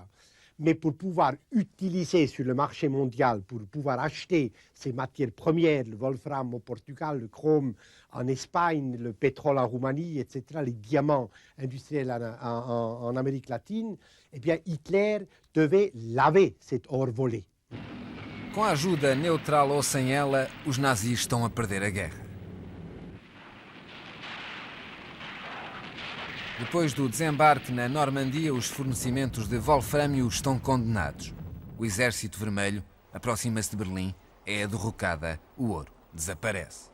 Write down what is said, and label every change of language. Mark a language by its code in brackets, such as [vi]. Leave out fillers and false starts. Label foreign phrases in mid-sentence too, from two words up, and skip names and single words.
[fr] Mais pour pouvoir utiliser sur le marché mondial, pour pouvoir acheter ces matières premières, le wolfram au Portugal, le chrome en Espagne, le pétrole en Roumanie, etc., les diamants industriels en Amérique latine, eh bien Hitler devait laver cet or volé. [pt] Com a ajuda neutral ou sem ela, os nazis estão a perder a guerra. Depois do desembarque na Normandia, os fornecimentos de wolframio estão condenados. O Exército Vermelho aproxima-se de Berlim, é derrocada, o ouro desaparece.